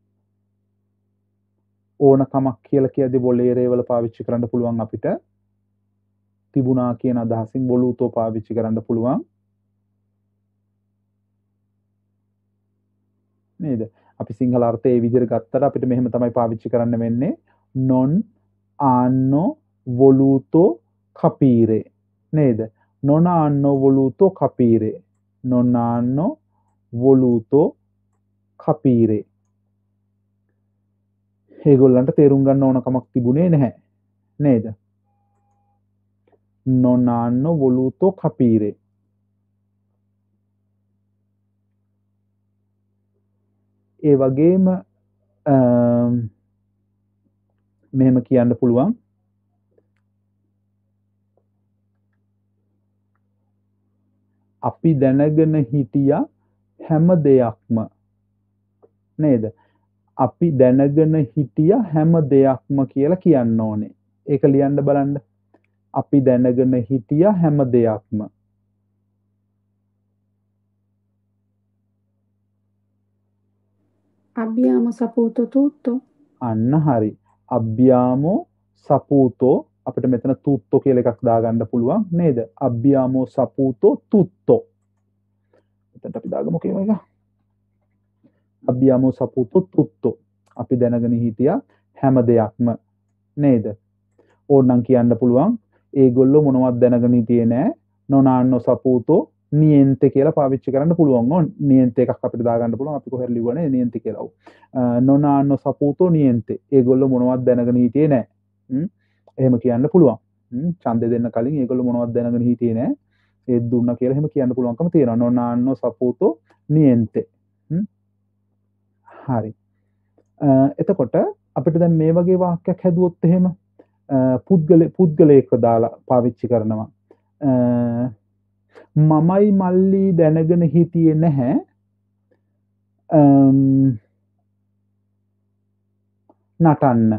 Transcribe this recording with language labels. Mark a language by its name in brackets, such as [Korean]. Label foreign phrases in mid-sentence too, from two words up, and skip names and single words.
[Sinhala] ඕන කමක් කියලා කියද්දි බොලේරේ වල පාවිච්චි කරන්න පුළුවන් අපිට. තිබුණා කියන අදහසින් බොලූතෝ පාවිච්චි කරන්න පුළුවන්. නේද? අපි සිංහල අර්ථය ඒ විදිහට ගත්තට අපිට මෙහෙම තමයි පාවිච්චි කරන්න වෙන්නේ. [Italian] non hanno voluto capire. [Sinhala] නේද? [Italian] non hanno voluto capire. non hanno voluto capire. [Sinhala] ඒගොල්ලන්ට තේරුම් ගන්න ඕන කමක් තිබුණේ නැහැ. නේද? [Italian] non hanno voluto capire. [Sinhala] ඒ වගේම මෙහෙම කියන්න පුළුවන් අපි දැනගෙන හිටියා හැම දෙයක්ම. නේද? අපි දැනගෙන හිටියා හැම දෙයක්ම කියලා කියන්න ඕනේ. ඒක ලියන්න බලන්න. අපි දැනගෙන හිටියා හැම දෙයක්ම. [Italian] Abbiamo saputo tutto. [Sinhala] අන්න හරි. [Italian] abbiamo saputo [Sinhala] අපිට මෙතන tutto කියලා එකක් දාගන්න පුළුවන් නේද? [Italian] abbiamo saputo tutto. [Sinhala] එතනට අපි දාගමු කියන එක. [Italian] abbiamo saputo tutto. [Sinhala] අපි දැනගෙන හිටියා හැම දෙයක්ම නේද? ඕනනම් කියන්න පුළුවන් ඒගොල්ලෝ මොනවද දැනගෙන හිටියේ නෑ. [Italian] non hanno saputo niente [Sinhala] කියලා පාවිච්චි කරන්න පුළුවන්. niente එකක් අපිට දාගන්න පුළුවන්. අපි කොහෙද ලිව්වනේ niente කියලා. [Italian] non hanno saputo niente. [Sinhala] ඒගොල්ලෝ මොනවද දැනගෙන හිටියේ නෑ. එහෙම කියන්න පුළුවන්. ඡන්දෙ දෙන්න කලින් ඒගොල්ලෝ මොනවද දැනගෙන හිටියේ නෑ. ඒත් දුන්නා කියලා එහෙම කියන්න පුළුවන්කම තියෙනවා. [Italian] non hanno saputo niente. [Sinhala] හරි. එතකොට අපිට දැන් මේ වගේ වාක්‍යයක් හැදුවොත් එහෙම පුද්ගලයෙක්ව දාලා පාවිච්චි කරනවා. මමයි මල්ලි දැනගෙන හිටියේ නැහැ නටන්න.